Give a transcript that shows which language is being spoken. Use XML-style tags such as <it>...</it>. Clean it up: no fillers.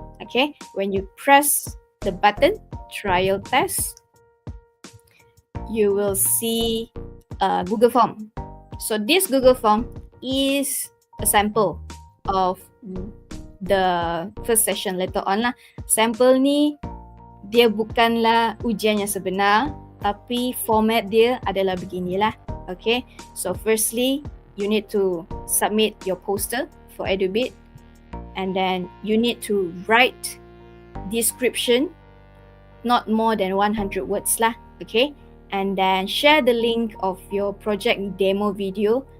<en>Okay, when you press the button trial test, you will see a Google Form. So this Google Form is a sample of the first session later on lah.</en> <ms>Sampel ni dia bukanlah ujian yang sebenar, tapi format dia adalah beginilah.</ms> <en>Okay, so firstly you need to submit your poster for Edubit, and then you need to write description not more than 100 words lah. Okay, and then share the link of your project demo video.</en>